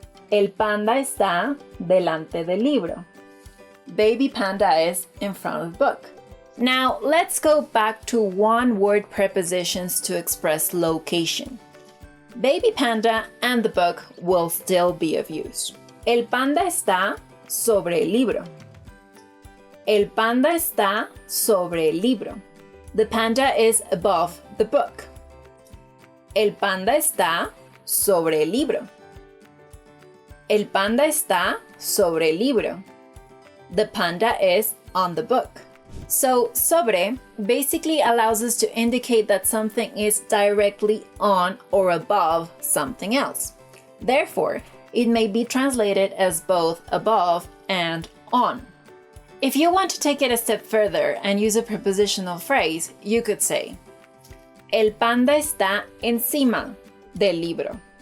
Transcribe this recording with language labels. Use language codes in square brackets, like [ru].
[es] El panda está delante del libro. [en] Baby panda is in front of the book. Now, let's go back to one-word prepositions to express location. Baby panda and the book will still be of use. [es] El panda está sobre el libro. El panda está sobre el libro. [en] The panda is above the book. [es] El panda está sobre el libro. El panda está sobre el libro. [en] The panda is on the book. So, sobre basically allows us to indicate that something is directly on or above something else. Therefore, it may be translated as both above and on. If you want to take it a step further and use a prepositional phrase, you could say, [es] El panda está encima del libro.